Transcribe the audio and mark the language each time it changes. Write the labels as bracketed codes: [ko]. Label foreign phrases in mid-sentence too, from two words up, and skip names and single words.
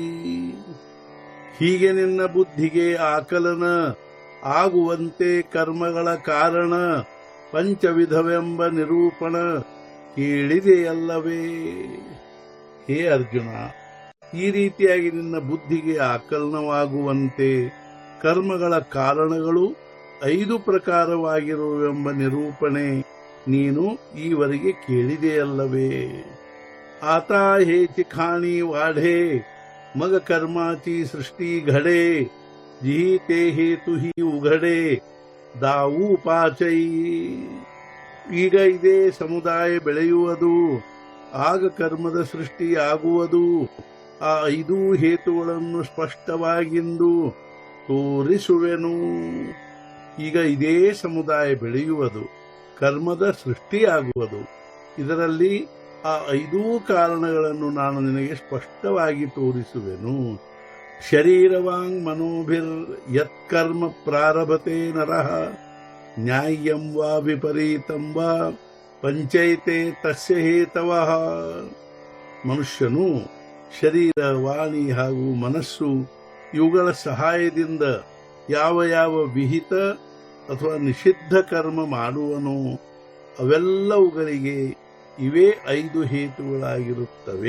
[kn] ಹೀಗೆ ನಿನ್ನ ಬುದ್ಧಿಗೆ ಆಕಲನ ಆಗುವಂತೆ ಕರ್ಮಗಳ ಕಾರಣ ಪಂಚವಿಧವೆಂಬ ನಿರೂಪಣ ಕೇಳಿದೆಯಲ್ಲವೇ. ಹೇ ಅರ್ಜುನ, ಈ ರೀತಿಯಾಗಿ ನಿನ್ನ ಬುದ್ಧಿಗೆ ಆಕಲನವಾಗುವಂತೆ ಕರ್ಮಗಳ ಕಾರಣಗಳು 5 ಪ್ರಕಾರವಾಗಿರುವೆಂಬ ನಿರೂಪಣೆ ನೀನು ಈವರೆಗೆ ಕೇಳಿದೆಯಲ್ಲವೇ. [mr] आता हेची खाणी वाढे मग कर्माची सृष्टी घडे. जी ते हेतु ही उघडे दाऊ ಪಾಚೈ. [kn] ಈಗ ಇದೇ ಸಮುದಾಯ ಬೆಳೆಯುವುದು, ಆಗ ಕರ್ಮದ ಸೃಷ್ಟಿಯಾಗುವುದು. ಆ 5 ಹೇತುಗಳನ್ನು ಸ್ಪಷ್ಟವಾಗಿಂದು ತೋರಿಸುವೆನು. ಈಗ ಇದೇ ಸಮುದಾಯ ಬೆಳೆಯುವುದು, ಕರ್ಮದ ಸೃಷ್ಟಿಯಾಗುವುದು. ಇದರಲ್ಲಿ ಆ 5 ಕಾರಣಗಳನ್ನು ನಾನು ನಿನಗೆ ಸ್ಪಷ್ಟವಾಗಿ ತೋರಿಸುವೆನು. [sa] ಶರೀರವಾಂಗ್ ಮನೋಭಿರ್ ಯತ್ಕರ್ಮ ಪ್ರಾರಭತೆ ನರಃ ನ್ಯಾಯಂ ವಾ ವಿಪರೀತಂ ವಾ ಪಂಚೈತೆ ತಸ್ಯ ಹೇತವಃ. [kn] ಮನುಷ್ಯನು ಶರೀರ, ವಾಣಿ ಹಾಗೂ ಮನಸ್ಸು ಇವುಗಳ ಸಹಾಯದಿಂದ ಯಾವ ಯಾವ ವಿಹಿತ ಅಥವಾ ನಿಷಿದ್ಧ ಕರ್ಮ ಮಾಡುವನೋ ಅವೆಲ್ಲವುಗಳಿಗೆ ಇವೇ 5 ಹೇತುಗಳಾಗಿರುತ್ತವೆ.